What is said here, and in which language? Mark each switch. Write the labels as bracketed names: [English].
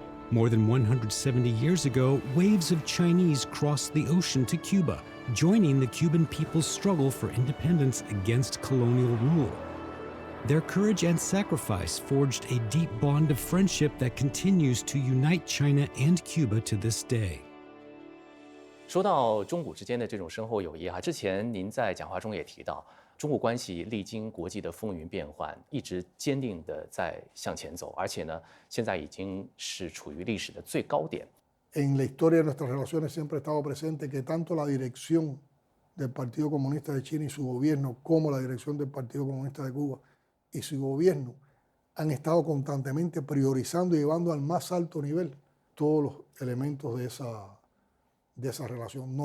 [English] More than 170 years ago, waves of Chinese crossed the ocean to Cuba, joining the Cuban people's struggle for independence against colonial rule. Their courage and sacrifice forged a deep bond of friendship that continues to unite China and Cuba to this day. [Chinese] 说到中古之间的这种深厚友谊之前您在讲话中也提到，中古关系历经国际的风云变幻，一直坚定地在向前走，而且呢，现在已经是处于历史的最高点。 [Spanish] En la historia de nuestras relaciones siempre ha estado presente que tanto la dirección del Partido Comunista de China y su gobierno, como la dirección del Partido Comunista de Cuba y su gobierno, han estado constantemente priorizando y llevando al más alto nivel todos los elementos de esa relación.